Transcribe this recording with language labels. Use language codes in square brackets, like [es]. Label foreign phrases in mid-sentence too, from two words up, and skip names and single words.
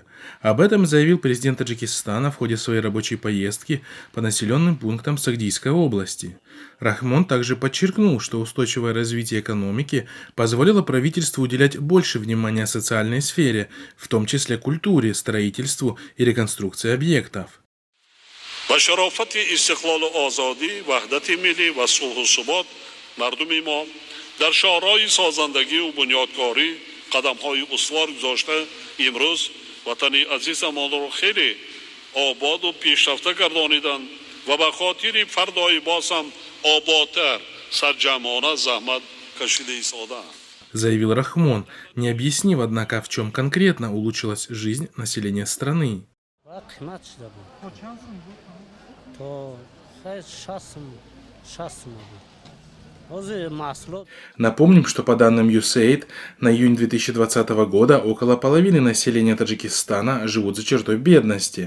[ru] Об этом заявил президент Таджикистана в ходе своей рабочей поездки по населенным пунктам Сагдийской области. Рахмон также подчеркнул, что устойчивое развитие экономики позволило правительству уделять больше внимания социальной сфере, в том числе культуре, строительству и реконструкции объектов. [tg] و شرافت استقلال و آزادی وحدت ملی و صلح و ثبات مردم ما در شاهراه سازندگی و بنیادکاری قدم‌های استوار گذاشته امروز وطن عزیزمان را خیلی آباد و پیشرفته گردانیدند و به خاطر فردای باز هم آبادتر سرجمانه زحمت کشیده ایستادند. [ru] Заявил Рахмон, не объяснив, однако, в чем конкретно улучшилась жизнь населения страны. Напомним, что по данным USAID на июнь 2020 года около половины населения Таджикистана живут за чертой бедности.